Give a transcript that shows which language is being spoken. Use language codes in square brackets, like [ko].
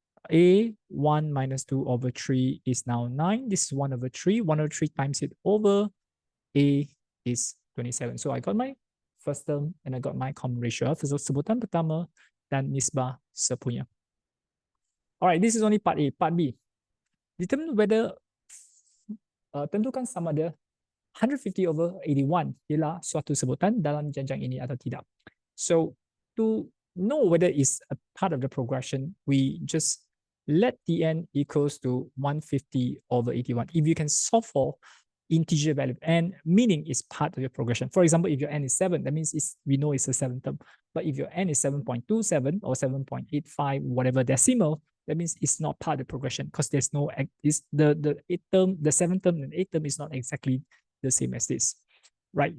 [en] A, 1 minus 2 over 3 is now 9. This is 1 over 3. 1 over 3 times it over A is 27. So I got my first term and I got my common ratio. So [ms] sebutan pertama dan nisbah sepunya. [en] All right, this is only part A. Part B. Determine whether [ms] tentukan sama ada 150 over 81 ialah suatu sebutan dalam janjang ini atau tidak. [en] So to know whether it's a part of the progression, we just let Tn equals to 150 over 81. If you can solve for integer value and meaning is part of your progression. For example, if your n is 7, that means we know it's a 7th term. But if your n is 7.27 or 7.85, whatever decimal, that means it's not part of the progression because there's no, the 8th term, the 7th term and 8th term is not exactly the same as this, right?